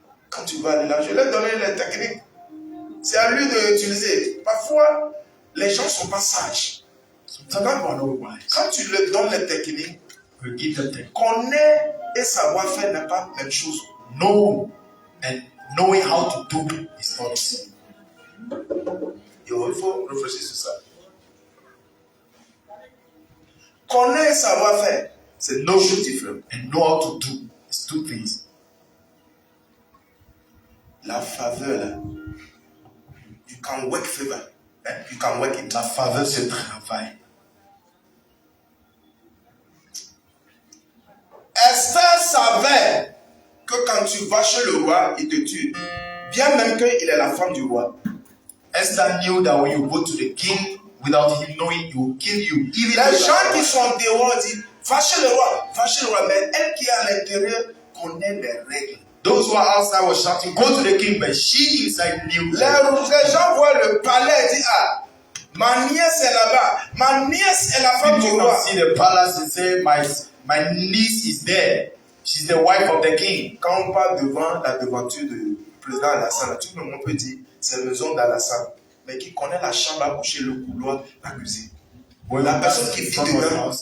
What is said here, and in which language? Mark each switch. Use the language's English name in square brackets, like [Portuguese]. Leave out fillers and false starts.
[French] Quand tu vas aller là, je leur ai donné les techniques. C'est à lui d'utiliser. Parfois, les gens ne sont pas sages. Quand tu leur donnes les techniques, connaître et savoir faire n'est pas la même chose. [English] Know and knowing how to do is not the same. [French] Il faut réfléchir sur ça. Connaître et savoir faire, c'est no chose différent. [English] And know how to do is two things. [French] La faveur là, [English] you can work favor, you can work it. [French] La faveur se travaille. Esther savait que quand tu vas chez le roi, il te tue. Bien même qu'il est la femme du roi. [English] Esther knew that when you go to the king, without him knowing, he will kill you. [French] Les gens qui sont dehors disent, va chez le roi, mais elle qui est à l'intérieur connaît les règles. [English] Those who are outside were shouting, go to the king, but she inside knew. [French] Les gens voient le palais et disent, ah, ma nièce est là-bas, ma nièce est la femme du [English] People [French] roi. [English] can see the palace and say, my niece is there. She's the wife of the king. [French] Quand on parle devant la devanture du président Alassane, tout le monde peut dire, c'est la maison d'Alassane. Mais qui connaît la chambre à coucher, le couloir, la cuisine. La personne qui vit dedans,